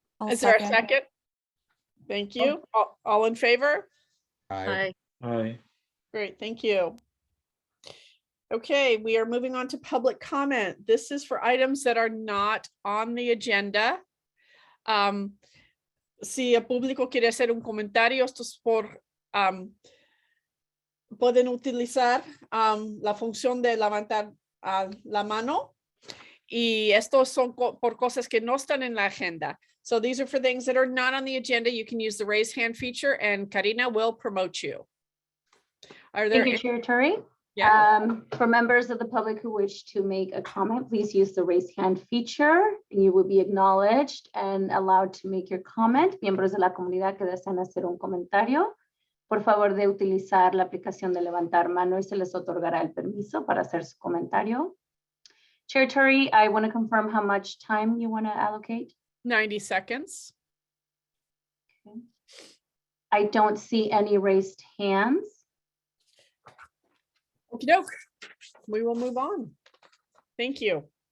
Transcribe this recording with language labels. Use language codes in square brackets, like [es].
[en] Is there a second? Thank you. All in favor? Aye. Hi. Great, thank you. Okay, we are moving on to public comment. This is for items that are not on the agenda. [es] Si el público quiere hacer un comentario, estos pueden utilizar la función de levantar la mano. Y estos son por cosas que no están en la agenda. [en] So these are for things that are not on the agenda. You can use the raise hand feature and Karina will promote you. Are there? Thank you, Chair Turi. Yeah. For members of the public who wish to make a comment, please use the raise hand feature. You will be acknowledged and allowed to make your comment. [es] Miembros de la comunidad que desean hacer un comentario, por favor de utilizar la aplicación de levantar mano y se les otorgará el permiso para hacer su comentario. [en] Chair Turi, I want to confirm how much time you want to allocate. 90 seconds. Okay. I don't see any raised hands. Okey doke. We will move on. Thank you.